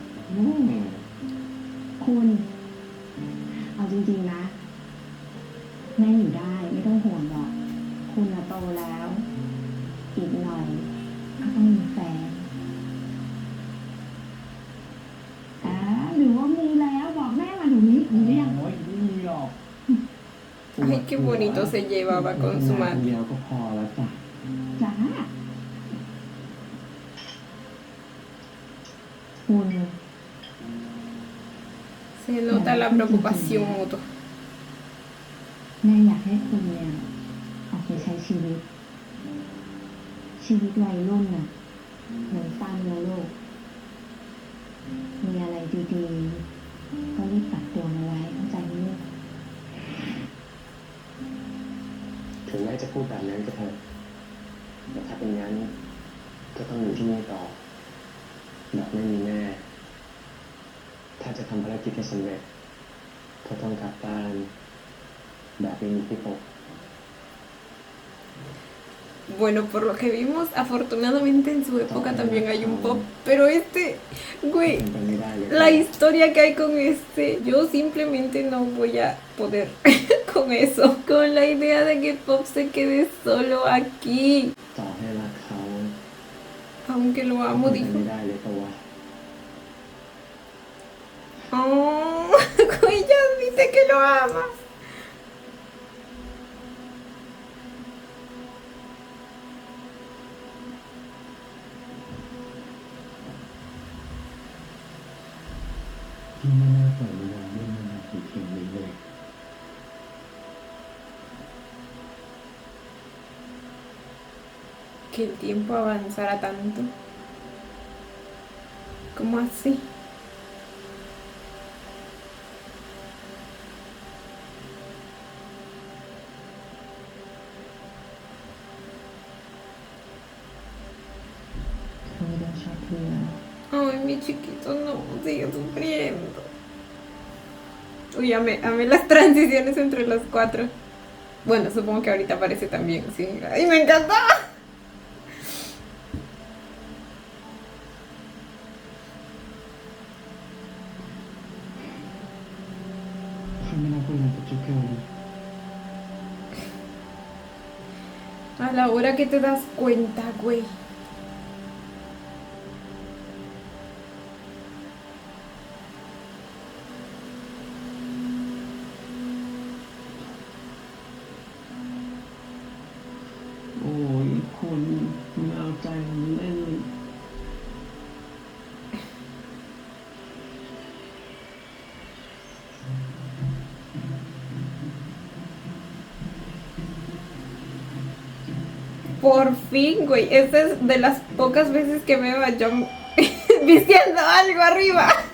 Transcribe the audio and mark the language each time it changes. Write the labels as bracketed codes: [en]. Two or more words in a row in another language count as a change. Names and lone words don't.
[th] คุณเอาจริงๆนะแม่อยู่ได้ไม่ต้องห่วงหรอกคุณโตแล้วอีกหน่อยก็ต้องมีแฟนหรือว่ามีแล้วบอกแม่มาเดี๋ยวนี้มีหรือยัง โอ้ยไม่มีหรอก [es] Ay, qué bonito se llevaba con su [th] คน [es] madre. [th] เดียวก็พอแล้วจ้ะ จ้าคุณ [es] Se nota la preocupación mutua. [th] แม่อยากให้คุณเนี่ยออกไปใช้ชีวิตวัยรุ่นน่ะมันสั้นนะลูกมีอะไรดีๆก็รีบปรับตัวเอาไว้เข้าใจไหมลูก ถึงแม้จะพูดแบบนั้นก็เถอะแต่ถ้าเป็นงั้นก็ต้องอยู่ที่นี่ต่อแบบไม่มีแม่ ถ้าจะทำภารกิจให้สำเร็จก็ต้องกลับบ้านแบบไม่มีพี่ปก [es] Bueno, por lo que vimos, afortunadamente en su época también hay un pop, pero güey, [th] เป็นไปไม่ได้เลย [es] la historia que hay con yo simplemente no voy a poder con eso, con la idea de que Pop se quede solo aquí, [th] ต่อให้รักเขา [es] aunque lo amo, [th] เป็นไป [es] dijo. [th] ไม่ได้เลยปะวะ [es] Oh, güey, ya dice que lo ama. [th] ที่ไม่น่าปล่อยเวลาเล่นมันมาถึงเพียงนี้เลย [es] Que el tiempo avanzara tanto. ¿Cómo así? Ay, mi chiquito, no, sigue sufriendo. Uy, amé las transiciones entre los cuatro. Bueno, supongo que ahorita aparece también, sí. ¡Ay, me encantó! [th] ข้าไม่น่าพูดอย่างกับเจ้าแก้วเลย [es] A la hora que te das cuenta, güey. [th] โอ้ยคุณไม่เอาใจผมเล่นเลย [es] Por fin, güey. Esta es de las pocas veces que veo a John diciendo algo arriba.